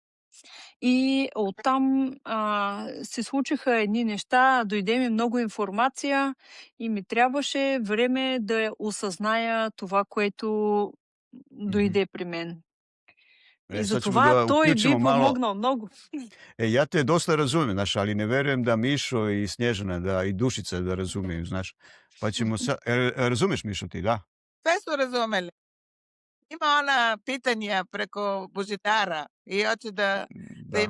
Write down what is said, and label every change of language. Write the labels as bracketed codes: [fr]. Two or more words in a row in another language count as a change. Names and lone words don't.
[bg] И оттам, се случиха едни неща, дойде ми много информация и ми трябваше време да осъзная това, което Мгм. дойде при мен. И [sr] Sad ćemo [bg] затова [sr] da [bg] той би [sr] uključimo malo. [bg] помогнал много. [sr] Ja te dosta razumijem, znaš, ali ne verujem da Mišo i Snježana, da i Dušica da razumiju, znaš. Pa ćemo razumeš Mišo ti, da? Sve su razumeli. Ima ona pitanja preko Božidara i hoće da Da.